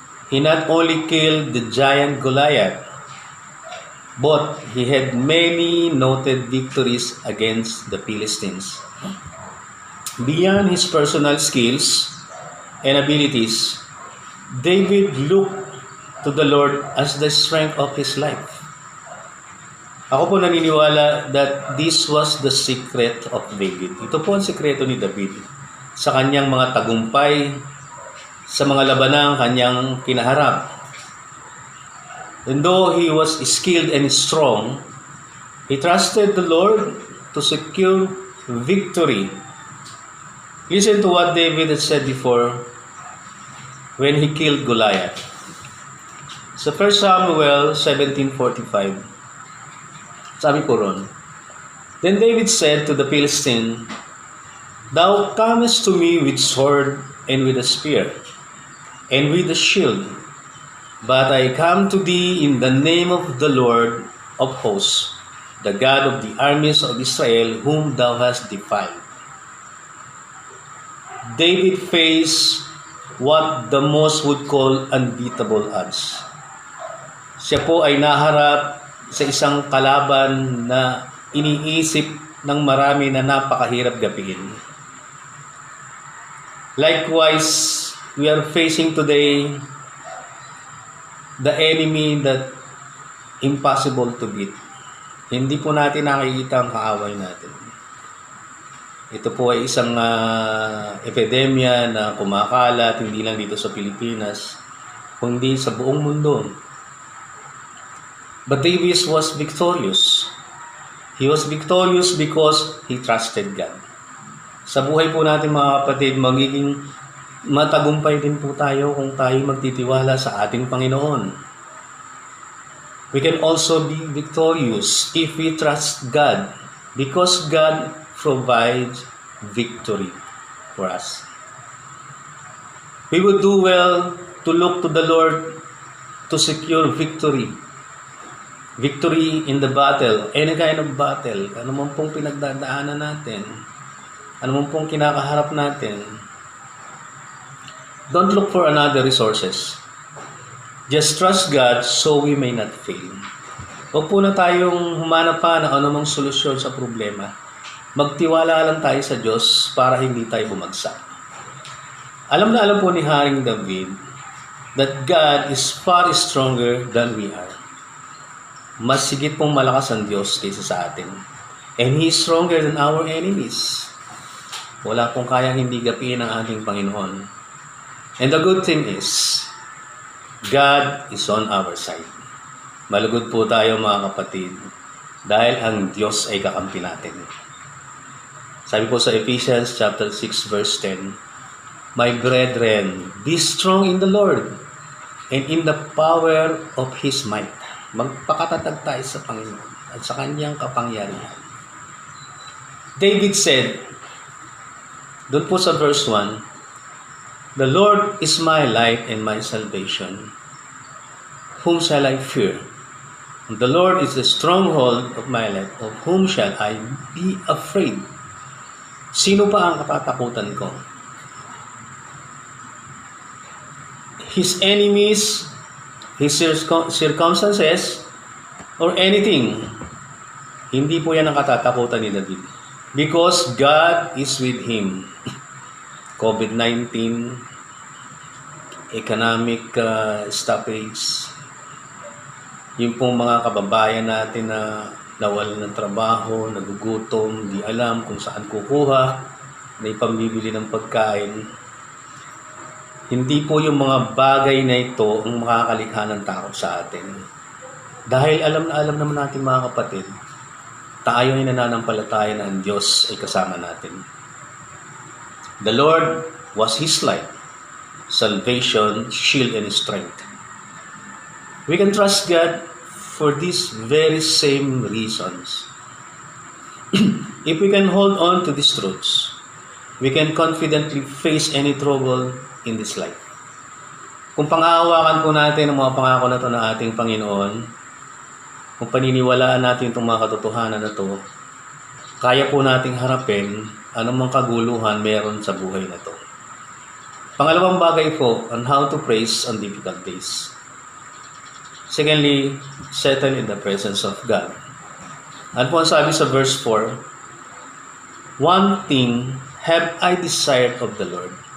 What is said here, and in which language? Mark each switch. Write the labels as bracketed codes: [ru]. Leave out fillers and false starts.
[en] He not only killed the giant Goliath, but he had many noted victories against the Philistines. Beyond his personal skills, and abilities, David looked to the Lord as the strength of his life. [tl] Ako po naniniwala [en] that this was the secret of David. [tl] Ito po ang sikreto ni David sa kanyang mga tagumpay, sa mga labanang kanyang kinaharap. [en] And though he was skilled and strong, he trusted the Lord to secure victory. Listen to what David had said before when he killed Goliath. [tl] Sa 1 Samuel 17:45, sabi po ron, [en] Then David said to the Philistine, Thou comest to me with sword and with a spear, and with a shield, but I come to thee in the name of the Lord of hosts, the God of the armies of Israel, whom thou hast defied. David faced what the most would call unbeatable odds. [tl] Siya po ay naharap sa isang kalaban na iniisip ng marami na napakahirap gapihin. [en] Likewise, we are facing today the enemy that impossible to beat. [tl] Hindi po natin nakikita ang kaaway natin. Ito po ay isang epidemya na kumakalat hindi lang dito sa Pilipinas, kundi sa buong mundo. [en] But David was victorious. He was victorious because he trusted God. [tl] Sa buhay po natin mga kapatid, magiging matagumpay din po tayo kung tayo magtitiwala sa ating Panginoon. [en] We can also be victorious if we trust God because God provides victory for us. We would do well to look to the Lord to secure victory. Victory in the battle, any kind of battle, [tl] ano man pong pinagdadaanan natin, ano man pong kinakaharap natin. [en] Don't look for another resources. Just trust God so we may not fail. [tl] Huwag po na tayong humanap pa ng anumang solusyon sa problema. Magtiwala lang tayo sa Diyos para hindi tayo bumagsak. Alam na alam po ni Haring David [en] that God is far stronger than we are. [tl] Mas sigit pong malakas ang Diyos kaysa sa atin. [en] And He is stronger than our enemies. [tl] Wala pong kayang hindi gapiin ang ating Panginoon. [en] And the good thing is, God is on our side. [tl] Malugod po tayo mga kapatid, dahil ang Diyos ay kakampi natin. Sabi po sa Ephesians chapter 6 verse 10, [en] My brethren, be strong in the Lord and in the power of His might. [tl] Magpakatatag tayo sa Panginoon at sa Kanyang kapangyarihan. [en] David said, [tl] doon po sa verse 1, [en] The Lord is my light and my salvation. Whom shall I fear? The Lord is the stronghold of my life. Of whom shall I be afraid? [tl] Sino pa ang katatakutan ko? [en] His enemies, his circumstances, or anything. [tl] Hindi po yan ang katatakutan ni David. [en] Because God is with him. [tl] COVID-19, [en] economic stoppage, [tl] yung pong mga kababayan natin na nawalan ng trabaho, nagugutom, di alam kung saan kukuha, na ipambibili ng pagkain. Hindi po yung mga bagay na ito ang makakalikha ng takot sa atin. Dahil alam naman natin mga kapatid, tayo ay nananampalataya na ang Diyos ay kasama natin. [en] The Lord was His light, salvation, shield, and strength. We can trust God for these very same reasons. If we can hold on to these truths, we can confidently face any trouble in this life. [tl] Kung panghahawakan po natin ang mga pangako na ito ng ating Panginoon, kung paniniwalaan natin itong mga katotohanan na ito, kaya po nating harapin anumang kaguluhan meron sa buhay na ito. Pangalawang bagay po [en] on how to praise on difficult days. Secondly, settle in the presence of God. [tl] Ano po ang sabi sa verse 4? [en] One thing have I desired of the Lord,